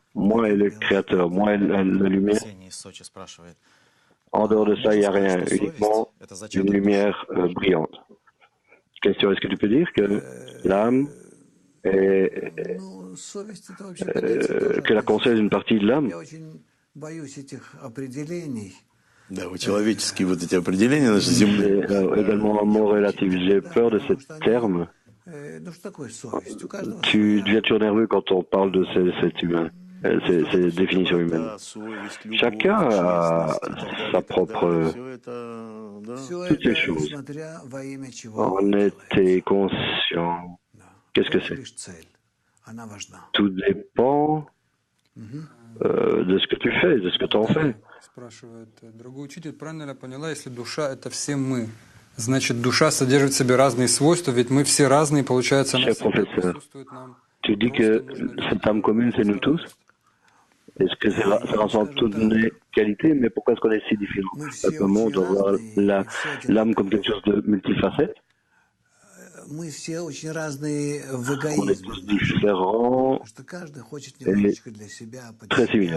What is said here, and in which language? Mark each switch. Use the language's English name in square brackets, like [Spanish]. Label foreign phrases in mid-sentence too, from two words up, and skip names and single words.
[French] Moi et le Créateur, moi et la lumière. En dehors de ça, il n'y a rien, uniquement une lumière brillante. Question, est-ce que tu peux dire que l'âme est... que la conscience est une partie de l'âme? [Russian] Да, человеческие вот эти определения нашей земли. [French] Également un mot relatif. J'ai peur de ce terme. Tu deviens toujours nerveux quand on parle de cet humain. Ces définitions humaines. Chacun a sa propre... toutes ces choses. On était conscient. Qu'est-ce que c'est? Tout dépend de ce que tu fais, de ce que tu en fais. [Russian] Спрашивает, дорогой учитель, правильно ли я поняла, если душа — это все мы, значит, душа содержит в себе разные свойства, ведь мы все разные, получается, она всегда присутствует нам. [French] Tu dis que cette âme commune, c'est nous tous? Est-ce que ça rassemble toutes les qualités, mais pourquoi est-ce qu'on est si différents? Simplement, on doit voir l'âme comme quelque chose de multifacette. On est tous différents et très similaires.